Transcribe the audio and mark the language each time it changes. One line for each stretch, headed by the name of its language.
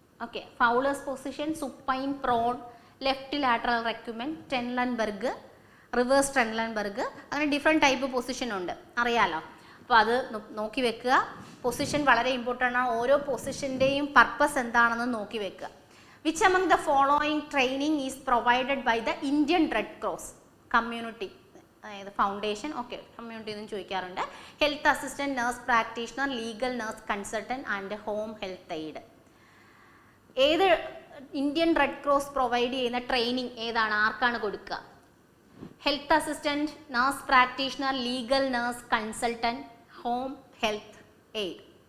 Malayalam: Okay, Fowler's position, supine prawn, left lateral recommend, ടെൻലൻബർഗ്, reverse ടെൻലൻബർഗ്, അങ്ങനെ different type position ഉണ്ട്, അറിയാലോ. അപ്പോൾ അത് നോക്കി വെക്കുക. പൊസിഷൻ വളരെ ഇമ്പോർട്ടൻ്റ് ആണ്. ഓരോ പൊസിഷൻ്റെയും പർപ്പസ് എന്താണെന്ന് നോക്കി വെക്കുക.
English: Which among the following training is provided by the Indian Red Cross community?
Malayalam: അതായത് ഫൗണ്ടേഷൻ.
English: okay,
Malayalam: കമ്മ്യൂണിറ്റി എന്ന് ചോദിക്കാറുണ്ട്.
English: Health assistant, nurse practitioner, legal nurse consultant and home health aide.
Malayalam: ഏത് ഇന്ത്യൻ റെഡ് ക്രോസ് പ്രൊവൈഡ് ചെയ്യുന്ന training ഏതാണ്? ആർക്കാണ് കൊടുക്കുക?
English: Health assistant, nurse practitioner, legal nurse consultant, home health aide.